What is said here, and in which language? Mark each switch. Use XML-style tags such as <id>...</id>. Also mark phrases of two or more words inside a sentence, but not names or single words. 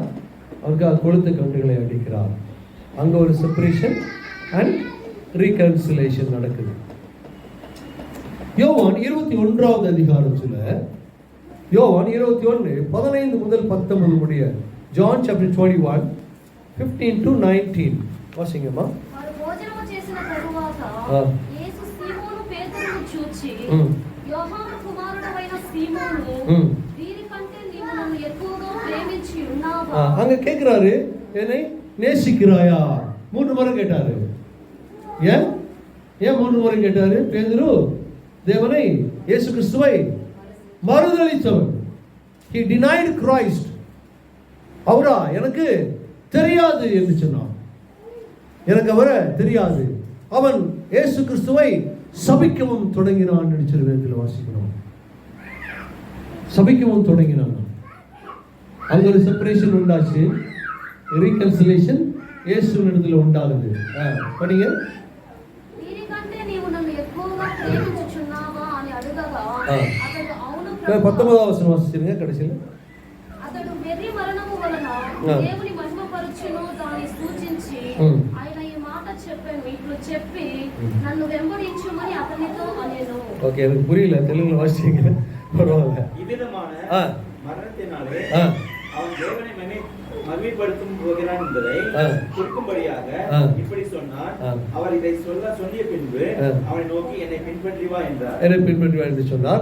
<ta>அவனுக்கு கொளுத்த கன்றுகளை அடிக்கிறார். அங்க ஒரு</ta> <en>separation and reconciliation</en> <ta>நடக்குது. யோவான் 21ஆவது அதிகாரத்துல, யோவான் 21 15 முதல் 19 முடிய,</ta> <en>John chapter 21 15 to 19</en> <ta>வாசிங்கம்மா.</ta> <te>వారు భోజనము చేసిన తరువాత యేసు సీమోను పేతురును చూచి, యోహాను కుమారుడైన సీమోను, వీరికంటే నీవు నన్ను ఎక్కువగా ప్రేమించి ఉన్నావా?</te> <ta>அங்க கேக்குறாரு, என்னை நேசிக்கிறாயா? 3 முறை கேட்டாரு. ஏன் 3 முறை கேட்டாரு? பேதுரு தேவனை, இயேசு கிறிஸ்துவை மறுதலித்தவன்.</ta> <en>he denied Christ.</en> <ta>அவரா எனக்கு தெரியாது என்று சொன்னான். எனக்கு அவரை தெரியாது. அவன் இயேசு கிறிஸ்துவை சபிக்கவும் தொடங்கினான் என்று சொல்லி வேதத்தில் வாசிக்கிறோம். சபிக்கவும் தொடங்கினான். அங்க ஒரு செப்பரேஷன் உண்டாச்சு, ரீகன்சிலேஷன் இயேசுவினிடத்தில் உண்டாகுது. படிங்க. 19வது வசனம் வாசிச்சிருங்க கடைசியில்.</ta> <te>అతడు వెర్రి మరణము వలన దేవుని మహిమపరచును దాని సూచించి ఆయన ఈ మాట చెప్పాను ఇట్లు చెప్పి నన్ను వెంబడించుమని అతనితో అనేను. ఓకే,</te> <ta>எனக்கு புரியல, தெலுங்குல வாசிங்க பரவாயில்லை. இவ்விதமான மரணத்தினாலே அவன் தேவனை மகிமைப்படுத்தும் போகிறான் என்பதை குறிக்கும்படியாக இப்படி சொன்னான். அவர் இதை சொல்லிய பின்பு அவனை நோக்கி என்னை பின்பற்றி வா என்றார். என்னை பின்பற்றி வா என்று சொன்னார்.</ta>